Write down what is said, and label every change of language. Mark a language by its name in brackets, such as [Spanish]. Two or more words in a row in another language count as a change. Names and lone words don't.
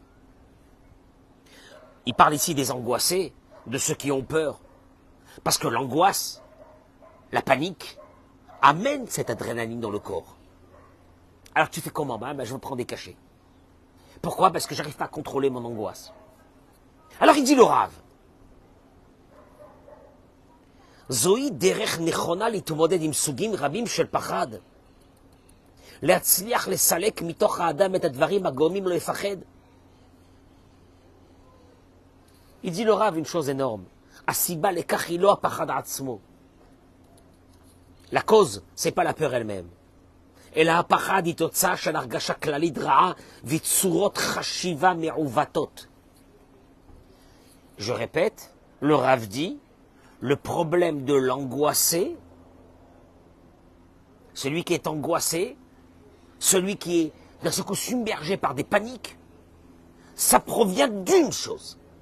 [French] Il parle ici des angoissés, de ceux qui ont peur. Parce que l'angoisse, la panique, amène cette adrénaline dans le corps. Alors tu fais comment? Je me prends des cachets. Pourquoi? Parce que j'arrive pas à contrôler mon angoisse. Alors il dit le Rav. [Hebrew] זוהי דרך נכונה להתמודד עם סוגים רבים של פחד. להצליח לסלק מתוך האדם את הדברים הגורמים לו לפחד. [French] Il dit le Rav une chose énorme. [Hebrew] הסיבה לכך היא לא הפחד עצמו. [French] La cause, c'est pas la peur elle-même. [Hebrew] אלא הפחד היא תוצאה של הרגשה כללית רעה וצורות חשיבה מעוותות. [French] Je répète, le Rav dit, le problème de l'angoissé, celui qui est angoissé, celui qui est d'un seul coup submergé par des paniques, ça provient d'une chose.